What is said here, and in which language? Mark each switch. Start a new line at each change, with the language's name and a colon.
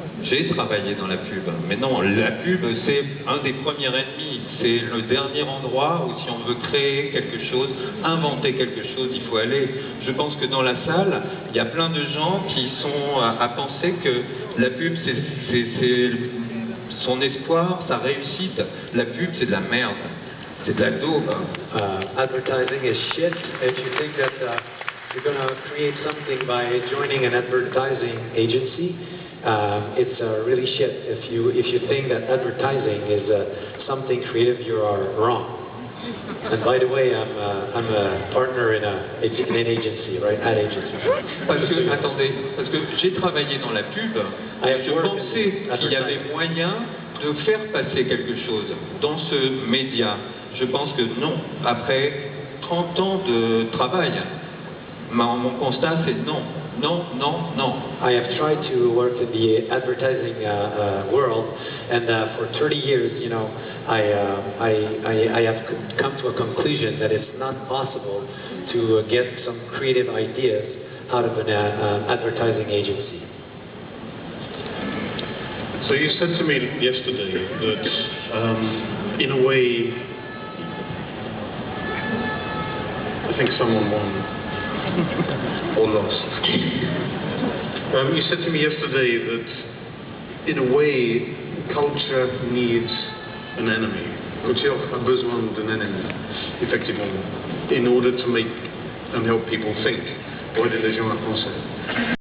French: J'ai travaillé dans la pub, mais non, la pub c'est un des premiers ennemis, c'est le dernier endroit où si on veut créer quelque chose, inventer quelque chose, il faut aller. Je pense que dans la salle, il y a plein de gens qui sont à penser que la pub c'est son espoir, sa réussite. La pub c'est de la merde, c'est de la daube.
English: Advertising is shit. If you think that you're going to create something by joining an advertising agency, it's really shit. If you think that advertising is something creative, you are wrong. And by the way, I'm a partner in an agency, right? Ad agency.
French: Parce que, attendez, parce que j'ai travaillé dans la pub, je pensais qu'il y avait moyen de faire passer quelque chose dans ce média. Je pense que non. Après 30 ans de travail, mon constat c'est non.
English: No, no, no. I have tried to work in the advertising world, and for 30 years, you know, I have come to a conclusion that it's not possible to get some creative ideas out of an advertising agency. So you said to me yesterday that, in a way, I think someone won. Or lost. You said to me yesterday that, in a way, culture needs an enemy.
French: Culture a besoin d'un ennemi, effectivement,
English: in order to make and help people think,
French: pour aider les gens à penser.